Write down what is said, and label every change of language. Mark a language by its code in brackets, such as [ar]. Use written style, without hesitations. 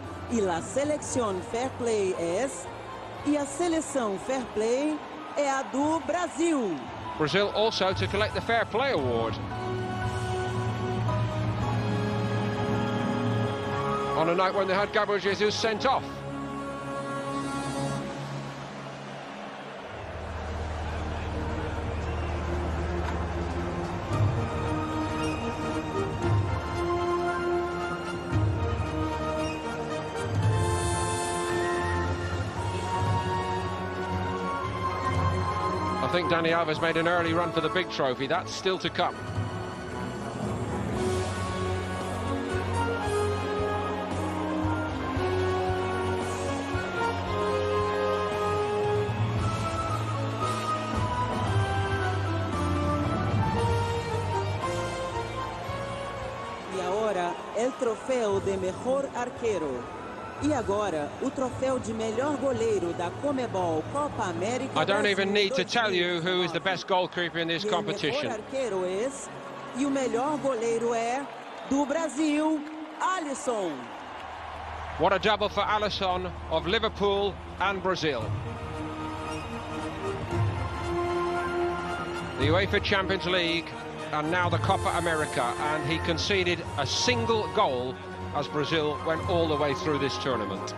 [pt] E a selección fair play e a seleção fair play é a do Brasil. [en] Brazil also to collect the Fair Play Award on a night when they had Gabriel Jesus sent off. I think Dani Alves made an early run for the big trophy. That's still to come. [pt] E agora, o troféu de melhor arqueiro. E agora, o troféu de melhor goleiro da CONMEBOL Copa América. [en] I don't even need to tell you who is the best goalkeeper in this competition. [pt] O melhor arqueiro e o melhor goleiro é do Brasil, Alisson. [en] What a double for Alisson of Liverpool and Brazil. the UEFA Champions League and now the Copa America, and he conceded a single goal as Brazil went all the way through this tournament.